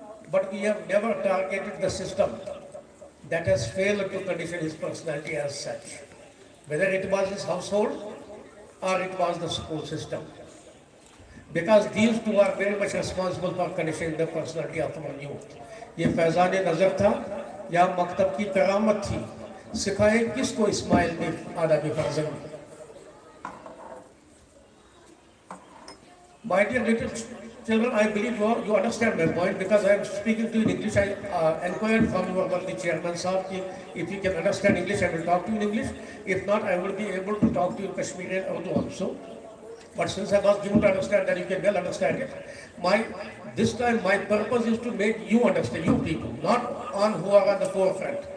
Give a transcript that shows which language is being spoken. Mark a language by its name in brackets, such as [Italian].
[English] But we have never targeted the system that has failed to condition his personality as such, whether it was his household or it was the school system. Because these two are very much responsible for conditioning the personality of our youth. [Hindi] ये फैज़ान नज़र था या मकतब की करामत थी, सिखाए किसको इस्माइल ने आदाब फर्जंद. [English] My dear little children, I believe you understand my point because I am speaking to you in English. I inquired from your worthy chairman, sir, if you can understand English, I will talk to you in English. If not, I will be able to talk to you in Kashmiri and Urdu also. But since I was given to understand that you can well understand it, this time my purpose is to make you understand, you people, not on who are on the forefront.